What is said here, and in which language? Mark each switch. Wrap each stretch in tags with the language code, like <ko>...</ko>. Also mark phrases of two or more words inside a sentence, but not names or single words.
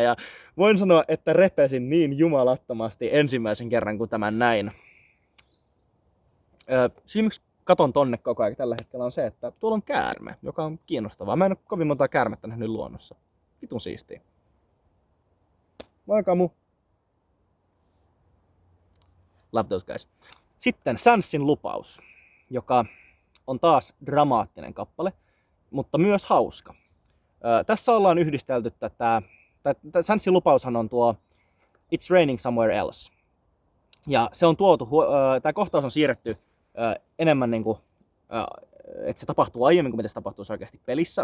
<fi>Ja voin sanoa, että repesin niin jumalattomasti ensimmäisen kerran, kun tämän näin. Syy miksi katon tonne koko ajan tällä hetkellä on se, että tuolla on käärme, joka on kiinnostavaa. Mä en ole kovin montaa käärmettä nähnyt luonnossa. Vitun siistiä. Moi Kamu.</fi> <en>Love those guys.</en> <fi>Sitten Sansin lupaus, joka on taas dramaattinen kappale, mutta myös hauska. Tässä ollaan yhdistelty tätä, Sansin lupaushan on tuo It's Raining Somewhere Else. Ja se on tuotu, tämä kohtaus on siirretty enemmän niin kuin, että se tapahtuu aiemmin kuin mitä se tapahtuu oikeasti pelissä.</fi>